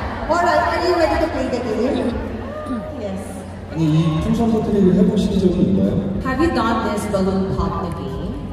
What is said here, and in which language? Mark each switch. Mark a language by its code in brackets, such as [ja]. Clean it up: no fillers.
[en] Alright, are you ready to play the game? Yes. [ko] 아니, 이 풍선 터뜨리를 해보신 적은 있나요? [en] Have you done this balloon pop the game?